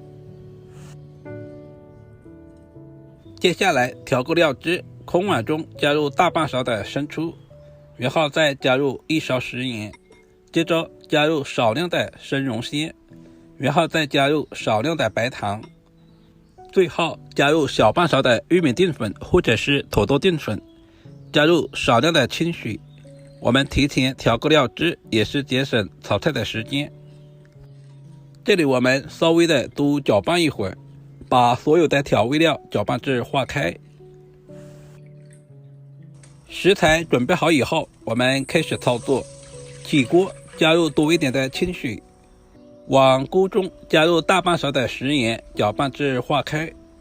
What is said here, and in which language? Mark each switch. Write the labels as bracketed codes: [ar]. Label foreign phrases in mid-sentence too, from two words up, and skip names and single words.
[zh] 接下来調個料汁，空碗中加入大半勺的生抽，然後再加入1勺食鹽，接着加入少量的生茸鮮，然後再加入少量的白糖，最後加入小半勺的玉米淀粉或者是土豆淀粉，加入少量的清水。我們提前調個料汁，也是節省炒菜的時間。這裡我們稍微的多攪拌一會兒，把所有的調味料攪拌至化開。食材準備好以後，我們開始操作。起鍋加入多一點的清水，往鍋中加入大半勺的食鹽，攪拌至化開。